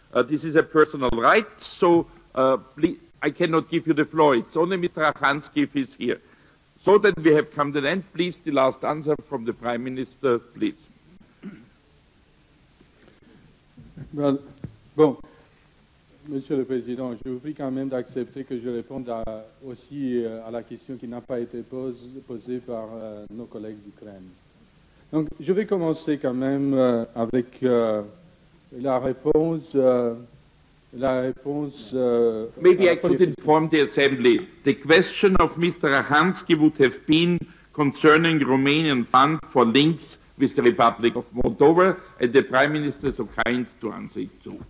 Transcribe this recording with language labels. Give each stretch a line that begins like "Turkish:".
English: This is a personal right, so please, I cannot give you the floor. It's only Mr. Rakansky if he's here. So that we have come to the end. Please, the last answer from the Prime Minister, please.
French: Well, bon, Monsieur le Président, je vous prie quand même d'accepter que je réponde aussi à la question qui n'a pas été posée par nos collègues d'Ukraine. Donc, je vais commencer quand même avec la réponse.
English: Maybe I could inform the Assembly. The question of Mr. Rakansky would have been concerning Romanian fund for links with the Republic of Moldova, and the Prime Minister is so kind to answer it too.